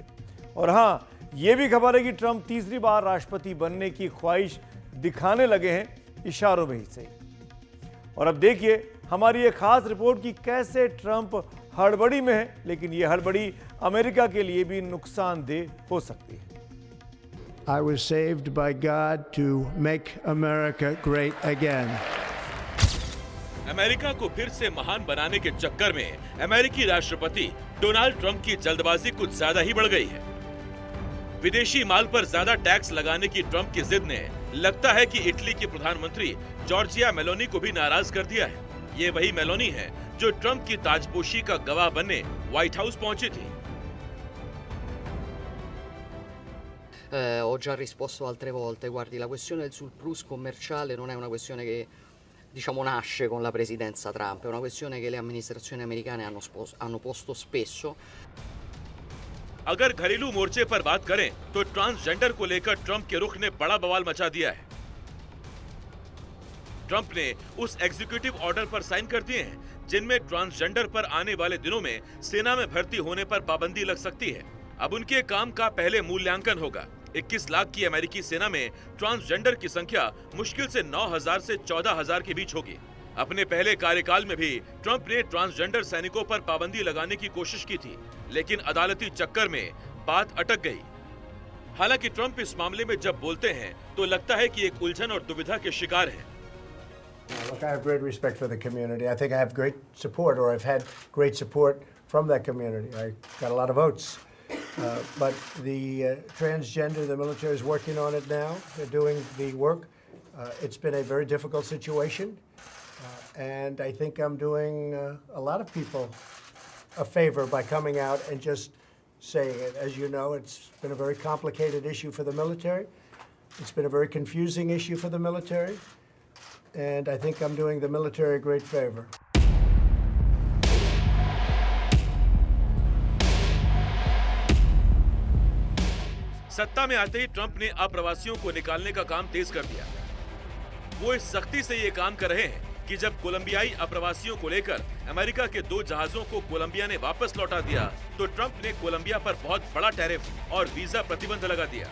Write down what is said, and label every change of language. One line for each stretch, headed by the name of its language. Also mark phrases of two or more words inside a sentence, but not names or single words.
Hindi: और हाँ, यह भी खबर है कि ट्रंप तीसरी बार राष्ट्रपति बनने की ख्वाहिश दिखाने लगे हैं, इशारों में ही सही। और अब देखिए हमारी ये खास रिपोर्ट कि कैसे ट्रंप हड़बड़ी में है, लेकिन ये हड़बड़ी अमेरिका के लिए भी नुकसानदेह हो सकती है।
English: I was saved by God to make America great again.
Hindi: अमेरिका को फिर से महान बनाने के चक्कर में अमेरिकी राष्ट्रपति डोनाल्ड ट्रंप की जल्दबाजी कुछ ज्यादा ही बढ़ गई है। विदेशी माल पर ज्यादा टैक्स लगाने की ट्रंप की जिद ने लगता है कि इटली की प्रधानमंत्री जॉर्जिया मेलोनी को भी नाराज कर दिया है। ये वही मेलोनी है जो ट्रंप की ताजपोशी का गवाह बनने व्हाइट हाउस पहुंची थी।
Italian: Ho già risposto altre volte, guardi, la questione del surplus commerciale non è una questione che diciamo nasce con la presidenza Trump, è una questione che le amministrazioni americane hanno posto spesso.
Hindi: अगर घरेलू मोर्चे पर बात करें तो ट्रांसजेंडर को लेकर ट्रंप के रुख ने बड़ा बवाल मचा दिया है। ट्रंप ने उस
English: executive order
Hindi: पर साइन कर दिए हैं जिनमें ट्रांसजेंडर पर आने वाले दिनों में सेना में भर्ती होने पर पाबंदी लग सकती है। अब उनके काम का पहले मूल्यांकन होगा। 21 लाख की अमेरिकी सेना में ट्रांसजेंडर की संख्या मुश्किल से 9,000 से 14,000 के बीच होगी। अपने पहले कार्यकाल में भी ट्रंप ने ट्रांसजेंडर सैनिकों पर पाबंदी लगाने की कोशिश की थी, लेकिन अदालती चक्कर में बात अटक गई। हालांकि ट्रंप इस मामले में जब बोलते हैं तो लगता है कि एक उलझन और दुविधा के शिकार हैं।
English: Look, I have great respect for the community. I think I have great support, or I've had great support from that community. I got a lot of votes. But the transgender, the military is working on it now. They're doing the work. It's been a very difficult situation. And I think I'm doing a lot of people a favor by coming out and just saying it. As you know, it's been a very complicated issue for the military. It's been a very confusing issue for the military. And I think I'm doing the military a great favor.
Hindi: सत्ता में आते ही ट्रंप ने अप्रवासियों को निकालने का काम तेज कर दिया। वो इस सख्ती से ये काम कर रहे हैं कि जब कोलंबियाई अप्रवासियों को लेकर अमेरिका के 2 जहाजों को कोलंबिया ने वापस लौटा दिया तो ट्रंप ने कोलंबिया पर बहुत बड़ा टैरिफ और वीजा प्रतिबंध लगा दिया।